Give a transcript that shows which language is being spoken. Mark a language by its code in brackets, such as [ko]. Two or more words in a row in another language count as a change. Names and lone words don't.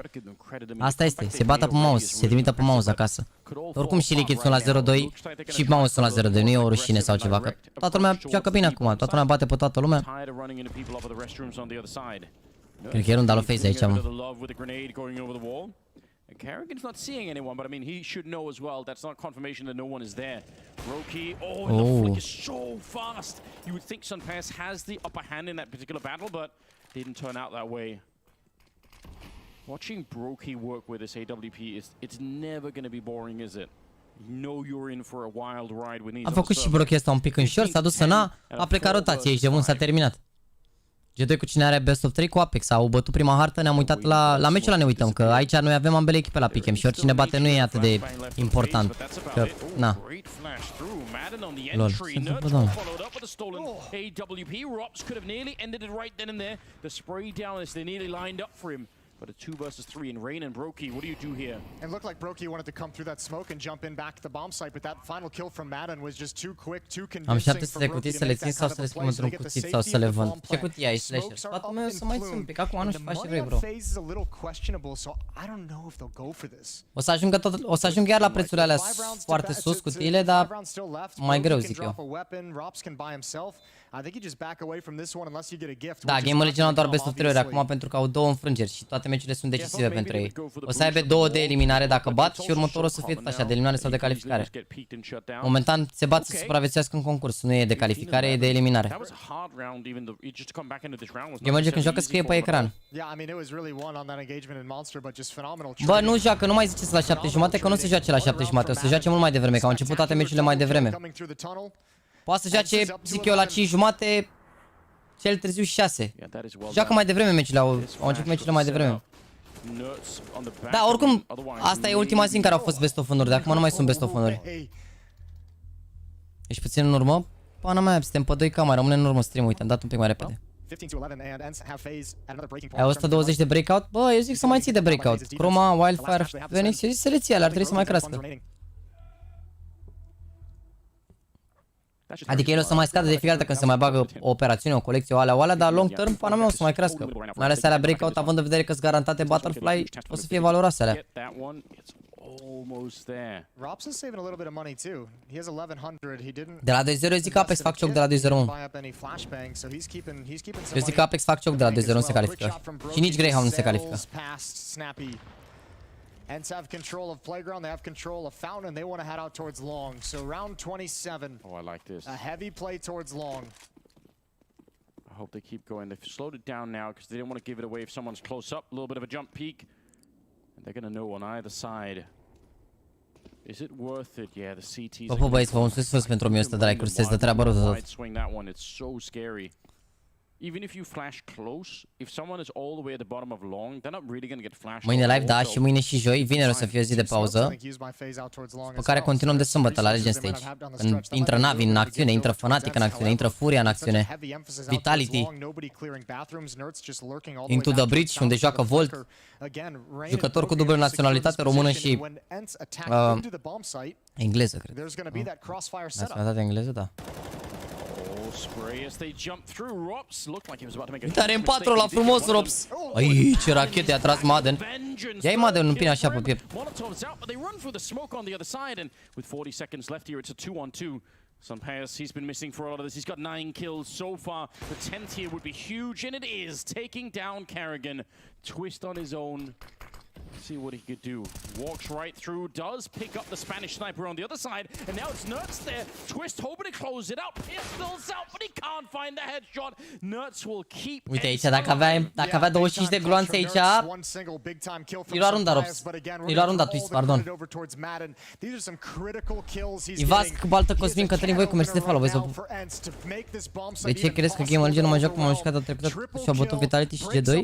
[ro] Asta este, se bată pe MOUZ, se trimită pe MOUZ acasă. Oricum și Liquid sunt la 0-2 și MOUZ sunt la 0-2, nu e o rușine sau ceva, că toată lumea joacă bine acum, toată lumea bate pe toată lumea. Cred că e runda lui FaZe aici, mă. [en] Kerrigan's not seeing anyone, but I mean, he should know as well. That's not confirmation that no one is there. Brokey, the flick is so fast. You would think Sunpass has the upper hand in that particular battle, but didn't turn out that way. Watching Brokey work with this AWP, it's never going to be boring, is it? You know you're in for a wild ride with these. [ro] A făcut și Brokey ăsta un pic în short, s-a dus în A, a plecat rotație aici de bun, s-a terminat. G2 cu cine are [en] best of 3 [ro] cu Apex, au bătut prima hartă, ne-am uitat la meciul ăla, ne uităm, că aici noi avem ambele echipe la pick-em și oricine bate nu e atât de important, că, na. Lol, ce întâmplă, doamne? [en] But a 2 versus 3 in Rain and Brokey, what do you do here? It looked like Brokey wanted to come through that smoke and jump in back to the bomb site, but that final kill from Madden was just too quick, too convincing for Brokey to make that kind of a play, so they get the safety of the bomb plant. Smokes are up in plume, and the money on FaZe is a little questionable, so I don't know if they'll go for this. [ro] O să ajungă iar la prețurile alea foarte sus cutiile, dar mai greu, zic eu. Da, GAMERLEGION au doar [en] best of 3 [ro] ori acum pentru că au 2 înfrângeri și toate meciurile sunt decisive pentru ei. O să aibă 2 de eliminare dacă bat și următorul o să fie tot așa, de eliminare sau de calificare. Momentan se bat să supraviețuiască în concurs, nu e de calificare, e de eliminare. GAMERLEGION când joacă scrie pe ecran. Bă, nu joacă, nu mai ziceți la 7:30 că nu se joace la 7:30, o să joace mult mai devreme, că au început toate meciurile mai devreme. Poate să joace, zic eu, la 5:30, cel târziu 6. Joacă mai devreme meciurile, au început meciurile mai devreme. Da, oricum, asta e ultima zi în care au fost [en] best of 1- [ro] uri, de acum nu mai sunt [en] best of 1- [ro] uri. Ești puțin în urmă? Pana mea, suntem pe 2 camere, rămâne în urmă stream, uite, am dat un pic mai repede. Ai 120 de breakout? Bă, eu zic să mai ții de breakout. Chroma, Wildfire, Phoenix, eu zic să le ții, alea ar trebui să mai crească. Adică el o să mai scadă de fiecare dată când se mai bagă o operațiune, o colecție, o alea, dar [en] long term, [ro] pana mea o să mai crească. Mai ales alea breakout, având în vedere că sunt garantate Butterfly, o să fie valoroase alea. De la 2-0 eu zic că Apex fac choc de la 2-0-1. Eu zic că Apex fac choc de la 2-0, nu se califică. Și nici Greyhound nu se califică. [en] Ents have control of playground, they have control of fountain, and they want to head out towards long. So round 27. Oh, I like this. A heavy play towards long. I hope they keep going. They've slowed it down now because they don't want to give it away if someone's close up. A little bit of a jump peek. And they're going to know on either side. Is it worth it? Yeah, the CT's... [ro] Bă, băieți, vă mulțumesc pentru 1100 de like-uri, sunteți de treabă rău tot. [en] Swing that one, it's so scary. even if you flash close, if someone is all the way at the bottom of long, they're not really going to get flashed. [ro] Mâine live, da, și mâine și joi. Vineri o să fie o zi de pauză. Pe care continuăm de sâmbătă la Legend Stage. Când intră Navi în acțiune, intră Fnatic în acțiune, intră Furia în acțiune. Vitality. [en] Into the Bridge, [ro] unde joacă Volt. Jucător cu dublă naționalitate română și engleză, cred. Naționalitate engleză, da. Tare în 4 la frumos, Rops. Ai, ce rachete a tras Madden. Ia-i Madden, nu pine așa pe piept. [en] Sunpayas, he's been missing for a lot of this. He's got 9 kills so far. The 10th here would be huge, and it is. Taking down Karrigan. Twist on his own. See what he could do. Walks right through, does pick up the Spanish sniper on the other side, and now it's Nerds there. Twist hoping to close it out. Pistols out, but he can't find the headshot. Nerds will keep. [ro] Uite aici, dacă avea 25 de gloanțe aici, i lua runda, Rops. I lua runda, Twist, pardon. Ivasc, Baltă, Cosmin, Cătălin, voi cu mersi de follow, vă pup. De ce crezi că GameRlegion nu mai joacă cum am jucat trecută și-au bătut Vitality și G2?